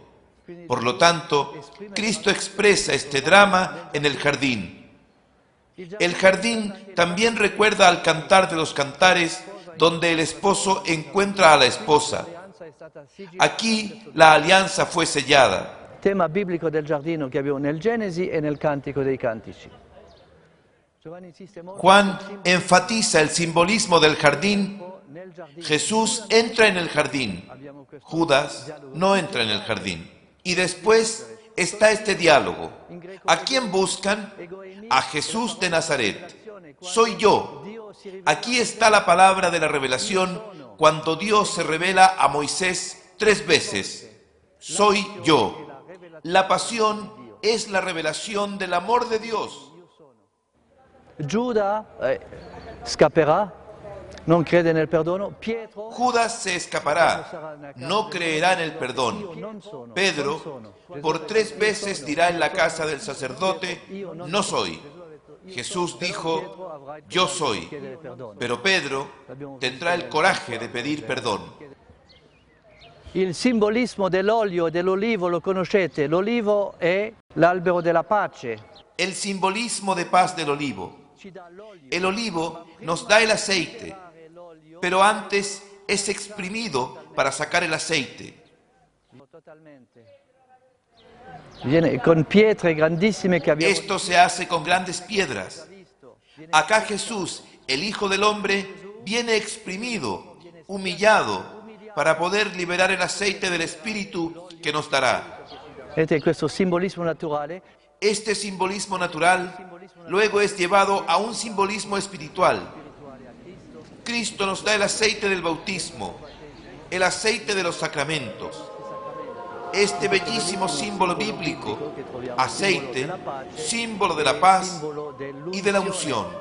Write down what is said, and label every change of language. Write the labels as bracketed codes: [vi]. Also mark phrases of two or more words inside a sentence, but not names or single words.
[es] Por lo tanto, Cristo expresa este drama en el jardín. El jardín también recuerda al Cantar de los Cantares, donde el esposo encuentra a la esposa. Aquí la alianza fue sellada. [it] Tema biblico del giardino che abbiamo nel Genesi e nel Cantico dei Cantici. [es] Juan enfatiza el simbolismo del jardín. Jesús entra en el jardín. Judas no entra en el jardín. Y después está este diálogo. ¿A quién buscan? A Jesús de Nazaret. Soy yo. Aquí está la palabra de la revelación cuando Dios se revela a Moisés 3 veces. Soy yo. La pasión es la revelación del amor de Dios. [it] Giuda scapperà, non crede nel perdono. Pietro, [es] Judas se escapará, no creerá en el perdón. Pedro, por 3 veces dirá en la casa del sacerdote, no soy. Jesús dijo, yo soy. Pero Pedro tendrá el coraje de pedir perdón. [it] Il simbolismo dell'olio e dell'olivo lo conoscete. L'olivo è l'albero della pace. [es] El simbolismo de paz del olivo. El olivo nos da el aceite, pero antes es exprimido para sacar el aceite. [it] Viene con pietre grandissime che abbiamo. [es] Esto se hace con grandes piedras. Acá Jesús, el Hijo del Hombre, viene exprimido, humillado, para poder liberar el aceite del Espíritu que nos dará. [it] Vedete questo simbolismo naturale. [es] Este simbolismo natural luego es llevado a un simbolismo espiritual. Cristo nos da el aceite del bautismo, el aceite de los sacramentos. Este bellísimo símbolo bíblico, aceite, símbolo de la paz y de la unción.